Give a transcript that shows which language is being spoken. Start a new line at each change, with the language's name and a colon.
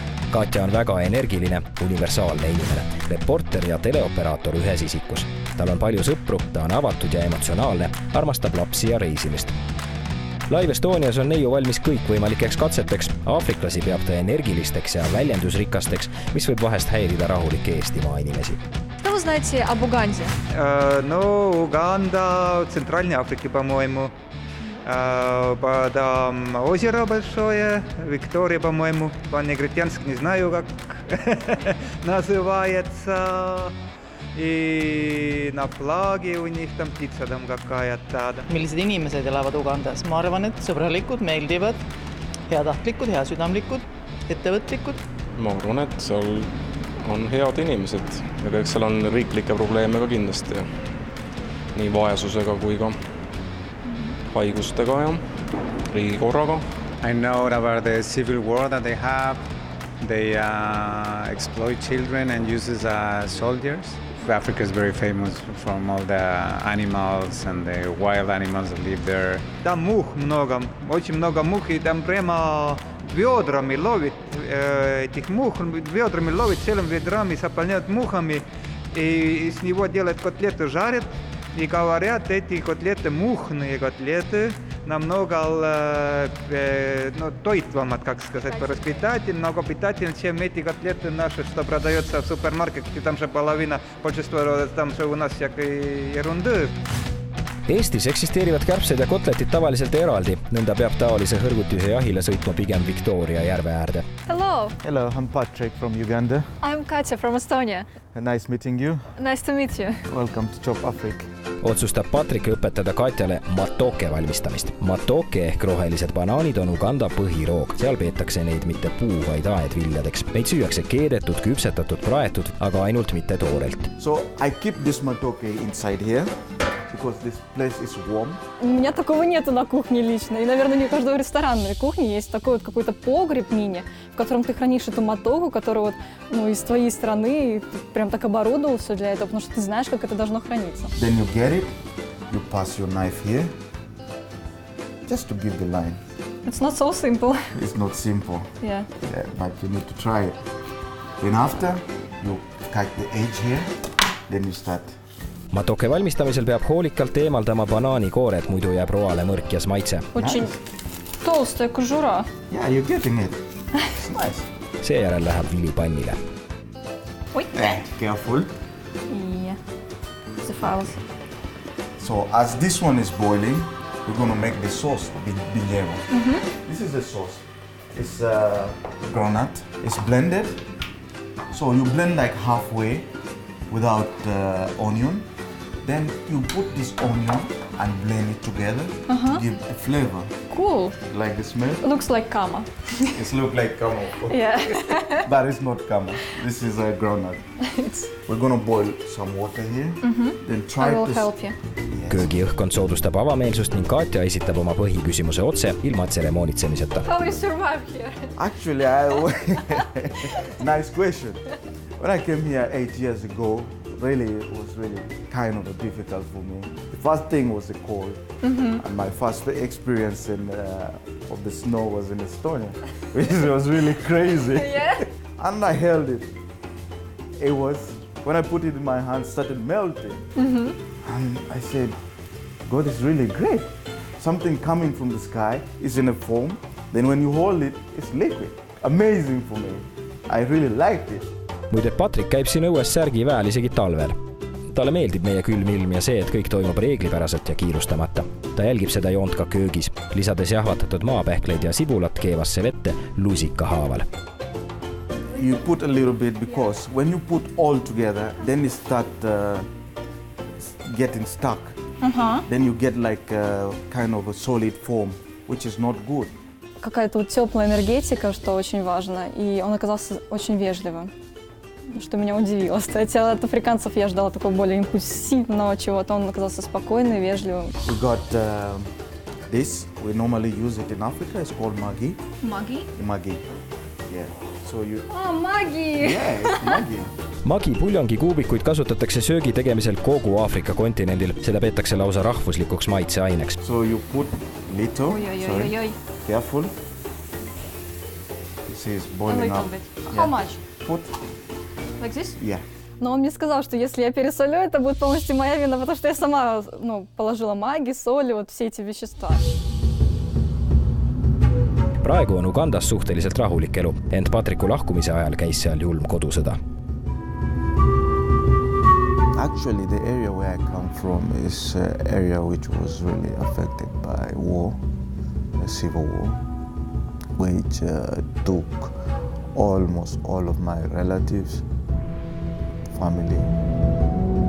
Estonian: Katja on väga energiline, universaalne inimene, reporter ja teleoperaator ühes isikus. Tal on palju sõpru, ta on avatud ja emotsionaalne, armastab lapsi ja reisimist. Live Estonias on neiu valmis kõikvõimalikeks katseteks. Aafriklasi peab ta energilisteks ja väljendusrikasteks, mis võib vahest häirida rahulikke Eestimaa inimesi.
Russian: Что вы знаете об Уганде? Уганда, Центральной Африке, по-моему. Там озеро большое, Виктория, по-моему. По-негритянски не знаю, как называется. И на флаге у них там птица там какая-то.
Estonian: Millised inimesed elavad Ugandas? Ma arvan, et sõbralikud, meeldivad, heatahtlikud, heasüdamlikud, ettevõtlikud. Ma arvan, et seal on head inimesed ja eks seal on riiklikke probleeme ka kindlasti. Nii vaesusega kui ka haigustega ja riigikorraga.
English: I know about the civil war that they have. They exploit children and use as soldiers. Africa is very famous from all the animals and the wild animals that live there.
Russian: Там мух много, очень много мух, и там прямо ведрами ловит этих мух, ведрами ловит целыми ведрами, заполняют мухами, и из него делают котлеты, жарят, и говорят, эти котлеты, мухные котлеты, намного
Estonian: тоитвамат,
Russian: как сказать, много питательнее, чем эти котлеты наши, что продается в супермаркете, там же половина, большинство, там же у нас всякой ерунды.
Estonian: Eestis eksisteerivad kärbsed ja kotletid tavaliselt eraldi. Nõnda peab taolise hõrgutise jahile sõitma pigem Victoria järve äärde.
English: Hello. Hello, I'm Patrick from Uganda. I'm Katja from Estonia. Nice meeting you. Nice to meet you. Welcome to Chop Africa.
Estonian: Otsustab Patrik õpetada Katjale matoke valmistamist. Matoke ehk rohelised banaanid on Uganda põhiroog. Seal peetakse neid mitte puu, vaid aedviljadeks. Neid süüakse keedetud, küpsetatud, praetud, aga ainult mitte toorelt.
English: So I keep this matoke inside here because this place is warm.
Russian: У меня такого нету на кухне лично. И, наверное, не у каждого ресторанной кухни есть такой вот какой-то погреб мини, в котором ты хранишь эту мотогу, которая вот, из твоей страны, и ты прям так оборудовал все для этого, потому что ты знаешь, как это должно храниться.
English: Then you get it, you pass your knife here, just to give the line. It's not so simple. It's not simple. Yeah. But you need to try it. Then after, you cut the edge here, then you start.
Estonian: Matoke valmistamisel peab hoolikalt eemaldama banaanikoored, muidu jääb roale mõrkjas maitse.
Russian: Очень толстая кожура.
English: Yeah, you're getting it. It's nice.
Estonian: Seejärel läheb vili pannile. Oi.
English: Careful.
Russian: Yeah. Засыпалась.
English: So as this one is boiling, we're going to make the sauce, binyeva. This is the sauce. It's granat. It's blended. So you blend like halfway without onion. Then you put this onion and blend it together to give a flavor. Cool. Like the smell? Looks like kama. It looks like kama. Yeah. But it's not kama. This is a granat. We're going to boil some water here. Then try I will to help you.
Estonian: Köögiõhkkond soodustab avameelsust ning Katja esitab oma põhiküsimuse otse ilma tseremoonitsemiseta.
English: How you survive here? Actually, nice question. When I came here 8 years ago, it was really kind of difficult for me. The first thing was the cold, and my first experience of the snow was in Estonia, which was really crazy. Yeah? And I held it. It was, when I put it in my hand, started melting. And I said, God is really great. Something coming from the sky is in a foam. Then when you hold it, it's liquid. Amazing for me. I really liked it.
Estonian: Muide, Patrik käib siin õues särgiväel isegi talvel. Talle meeldib meie külm ilm ja see, et kõik toimub reeglipäraselt ja kiirustamata. Ta jälgib seda joont ka köögis, lisades jahvatatud maapähkleid ja sibulat keevasse vette lusika haaval.
English: You put a little bit because when you put all together, then it start getting stuck. Then you get like a kind of a solid form, which is not good.
Russian: Какая-то вот теплая энергетика, что очень важно, и он оказался очень вежливым, что меня удивило. Кстати, от африканцев я ждала такого более импульсивного чего-то, он оказался спокойным, вежливым.
English: We got this, we normally use it in Africa, it's called magi. Magi? Magi, yeah. So you... Oh, magi! Yeah, it's magi.
Estonian: Magi puljongi kuubikuid kasutatakse söögi tegemisel kogu Aafrika kontinendil, seda peetakse lausa rahvuslikuks maitseaineks.
English: So you put little, Oi. careful. You see it's boiling up. How much? Put, Like this? yeah.
Russian: Но он мне сказал, что если я пересолю, это будет полностью моя вина, потому что я сама положила маги, соли, вот все эти вещества.
Estonian: Praegu on Ugandas suhteliselt rahulik elu, ent Patriku lahkumise ajal käis seal julm kodusõda.
English: Actually, the area where I come from is an area which was really affected by war, a civil war, which took almost all of my relatives, family.